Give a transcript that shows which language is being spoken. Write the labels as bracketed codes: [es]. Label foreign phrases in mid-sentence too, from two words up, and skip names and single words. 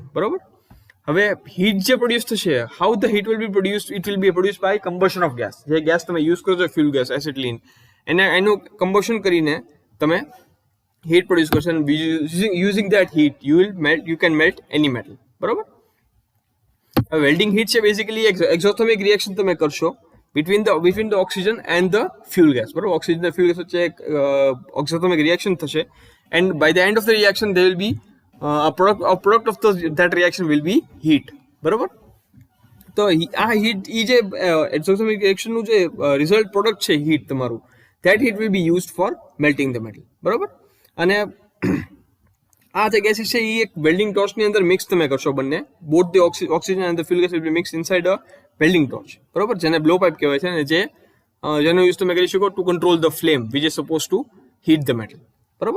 [gu] બરોબર, હવે હીટ જે પ્રોડ્યુસ થશે, [en] how the heat will be produced, it will be produce by combustion of gas. [gu] જે ગેસ તમે યુઝ કરો છો [en] fuel gas [gu] એસિટિલિન, એનું કમ્બશન કરીને તમે હીટ પ્રોડ્યુસ કરશો અને [en] using that heat you can melt any metal. બરોબર, welding heat છે basically exothermic reaction [gu] તમે કરશો [en] between the oxygen and the fuel gas. [gu] બરોબર, ઓક્સિજન અને [en] fuel gas [gu] વચ્ચે એક [en] exothermic reaction થશે and by the end of the reaction there will be a product of that reaction will be heat. [gu] બરોબર, તો આ હીટ એ જે એક્ઝોથર્મિક રિએક્શનનું જે [en] result product [gu] છે હીટ તમારું, [en] that heat will be used for melting the metal, [gu] બરોબર. અને આ જે ગેસીસ છે એ એક વેલ્ડિંગ ટોર્ચની અંદર મિક્સ તમે કરશો બંને, [en] both the oxygen and the fuel gas will be mix inside a welding torch, [gu] બરોબર, જેને [en] blow pipe [gu] કહેવાય છે, અને જેનો યુઝ તમે કરી શકો [en] to control the flame which is suppose to heat the metal, [gu] બરોબર.